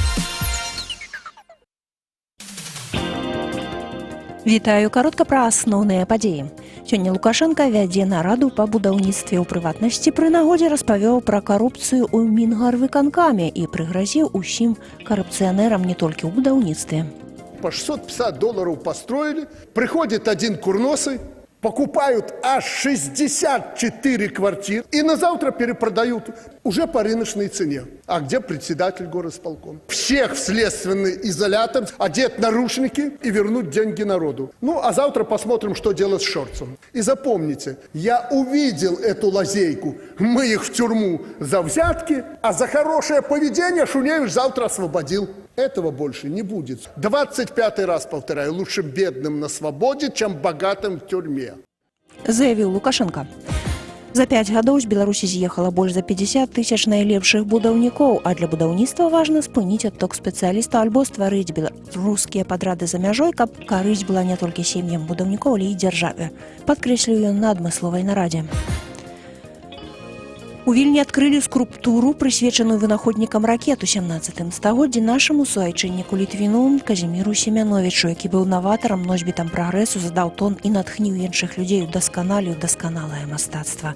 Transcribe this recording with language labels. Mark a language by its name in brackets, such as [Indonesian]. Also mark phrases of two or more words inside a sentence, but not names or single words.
[Belarusian] Вітаю, каротка пра асноўныя падзеі. Сёння Лукашенко вядзе нараду па будаўніцтве, ў прыватнасці пры нагодзе распавёў пра карупцыю ў Мінгарвыканкаме і прыгразіў усім карупцыянерам не толькі ў будаўніцтве. [Russian] по $650 построили, приходит один курносый, покупают аж 64 квартиры и на завтра перепродают уже по рыночной цене. А где председатель горосполкома? Всех в следственный изолятор, одеть наручники и вернуть деньги народу. Ну, а завтра посмотрим, что делать с Шорцем. И запомните, я увидел эту лазейку. Мы их в тюрьму за взятки, а за хорошее поведение Шуневич завтра освободил. Этого больше не будет. 25-й раз повторяю, лучше бедным на свободе, чем богатым в тюрьме. [Belarusian] Заявіў Лукашенко. За 5 гадоў з Беларусі з'ехала больш за 50 тысяч найлепшых будаўнікоў, а для будаўніцтва важна спыніць адток спецыялістаў альбо стварыць беларускія падрады за мяжой, каб карысць была не толькі сем'ям будаўнікоў, але і дзяржаве. Падкрэсліў ён на адмысловай нарадзе. У Вільні адкрылі скульптуру, прысвечаную вынаходнікам ракет у 17 стагоддзі нашаму суайчынніку Літвіну Казіміру Семяновічу, які быў наватарам, носьбітам прагрэсу, задаў тон і натхніў іншых людзей удасканаліў дасканалае мастацтва.